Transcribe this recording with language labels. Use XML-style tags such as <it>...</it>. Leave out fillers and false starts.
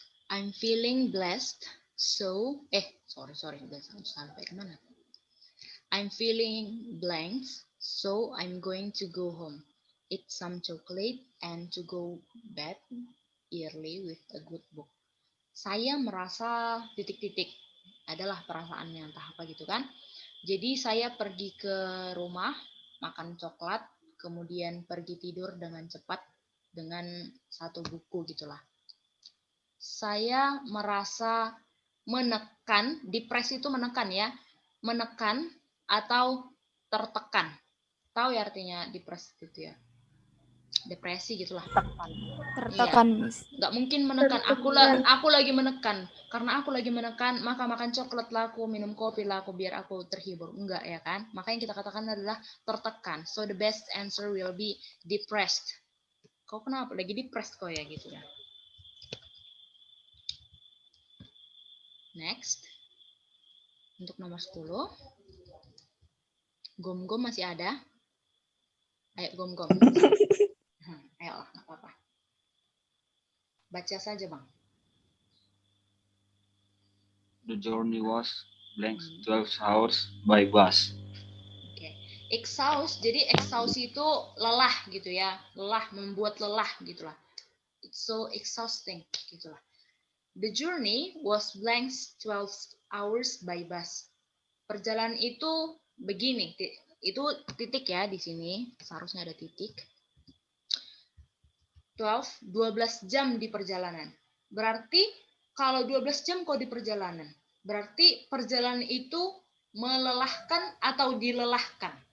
<en>I'm feeling blessed, so sorry,</en> <id>sampai kemana?</id> <en>I'm feeling blanks, so I'm going to go home. Eat some chocolate and to go bed early with a good book.</en> <id>Saya merasa titik-titik adalah perasaannya entah apa gitu kan. Jadi saya pergi ke rumah, makan coklat, kemudian pergi tidur dengan cepat dengan satu buku gitulah. Saya merasa menekan, depresi itu menekan ya, menekan atau tertekan. Tahu ya artinya depresi itu ya? Depresi gitulah. Tertekan, Iya. Miss. Nggak mungkin menekan. Aku lagi menekan. Karena aku lagi menekan, maka makan coklat lah aku, minum kopi lah aku biar aku terhibur. Enggak ya kan? Maka yang kita katakan adalah tertekan.</id> <en>So the best answer will be depressed.</en> <id>Kau kenapa? Lagi depressed kok ya gitu ya. Next. Untuk nomor 10. Gom-gom masih ada? Ayo gom-gom. Ayo lah, nggak apa-apa. Baca saja, Bang.</id> <en>The journey was blank 12 hours by bus.</en> <id>Oke. Exhaust, jadi exhaust itu lelah gitu ya. Lelah, membuat lelah gitulah.</id> <en>It's so exhausting</en> <id>gitulah.</id> <en>The journey was blank 12 hours by bus.</en> <id>Perjalanan itu begini, itu titik ya di sini, seharusnya ada titik. 12 jam di perjalanan. Berarti kalau 12 jam kau di perjalanan, berarti perjalanan itu melelahkan atau dilelahkan?</id>